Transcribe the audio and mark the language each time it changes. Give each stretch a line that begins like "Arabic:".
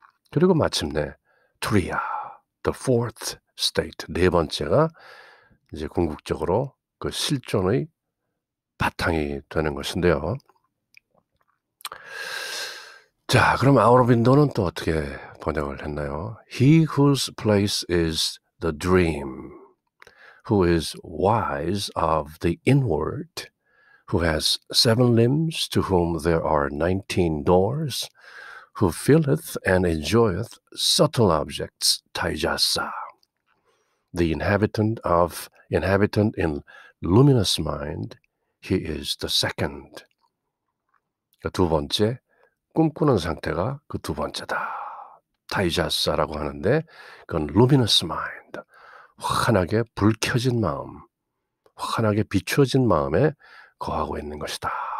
Korean: 그리고 마침내 투리야,
English: the fourth state,
Korean: 네 번째가 이제 궁극적으로 그 실존의 바탕이 되는 것인데요. 자, 그럼 아우로빈도는 또 어떻게 번역을 했나요?
English: He whose place is the dream, who is wise of the inward, who has 7 limbs, to whom there are 19 doors, who feeleth and enjoyeth subtle objects, taijasa. The inhabitant in luminous mind, he is the second.
Korean: 두 번째, 꿈꾸는 상태가 그 두 번째다. 타이자사라고 하는데 그건 luminous mind, 환하게 불 켜진 마음, 환하게 비추어진 마음에 거하고 있는 것이다.